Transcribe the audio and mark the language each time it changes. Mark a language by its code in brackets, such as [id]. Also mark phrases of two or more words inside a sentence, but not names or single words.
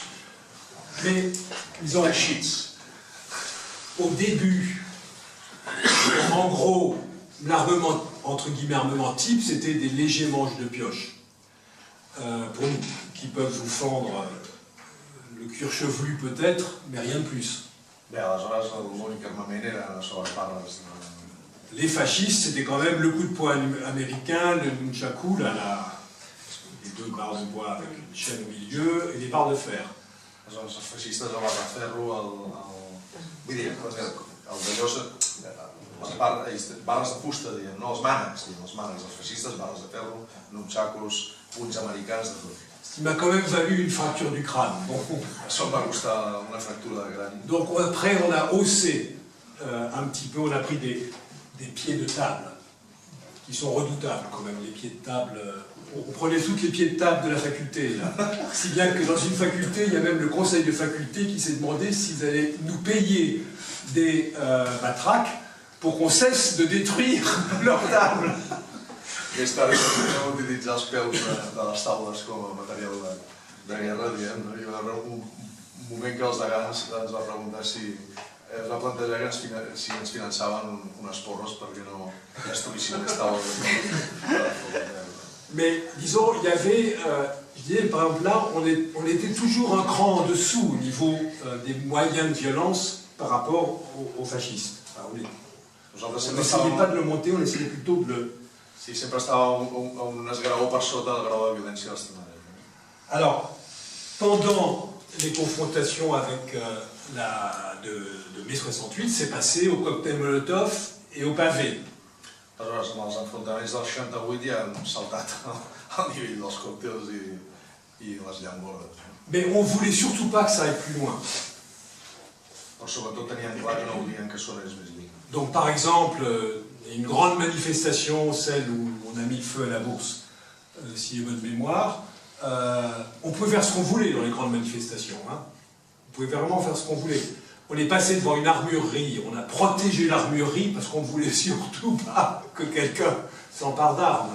[fr] Mais, disons, au début, en gros, l'armement, entre guillemets, armement type, c'était des légers manches de pioche. Pour nous, qui peuvent vous fendre le cuir chevelu peut-être, mais rien de plus. [ca] Bé, aleshores l'únic armament eren les barres. [fr] Les fascistes, c'était quand même le coup de poing américain, le nunchaku, les deux barres de bois avec une chaîne au milieu, et les barres de fer. [ca] Aleshores els feixistes el barra de ferro, vull dir, el d'allò, les barres de fusta, diguem, no els mànecs, els feixistes, barres de ferro, nunchakus, punys americans, de tot. [fr] Ce qui m'a quand même valu une fracture du crâne. Bon. [ca] Això em va costar una fractura de crani. [fr] Donc après, on a haussé un petit peu, on a pris des pieds de table, qui sont redoutables quand même, les pieds de table. On prenait tous les pieds de table de la faculté, là. Si bien que dans une faculté, il y a même le conseil de faculté qui s'est demandé s'ils allaient nous payer des matraques pour qu'on cesse de détruire leur table. [ca] Més tard vam utilitzar els peus de les taules com a material de guerra, diguem. Hi va haver un moment que els degans ens va preguntar si es va plantejar si ens finançaven unes porres perquè no destruïssin les taules. [fr] Mais disons, il y avait, je disais par exemple là, on était toujours un cran en dessous au niveau des moyens de violence par rapport aux fascistes. On n'essayait pas de le monter, on essayait plutôt de le... [ca] Sí, sempre estava un esgraó per sota del grau de violència dels tenaris. [fr] Alors, pendant les confrontations avec de mai 68, c'est passé au cocktail Molotov et au pavé. [ca] Aleshores, amb els enfrontaments del 68 ja hem saltat al nivell dels còctels i les llambordes. [fr] Mais on ne voulait surtout pas que ça aille plus loin. [ca] Però sobretot teníem clar que no volien que sonés més lluny. [fr] Donc par exemple, une grande manifestation, celle où on a mis le feu à la bourse, si j'ai bonne mémoire, on pouvait faire ce qu'on voulait dans les grandes manifestations. Hein. On pouvait vraiment faire ce qu'on voulait. On est passé devant une armurerie, on a protégé l'armurerie parce qu'on ne voulait surtout pas que quelqu'un s'empare d'armes.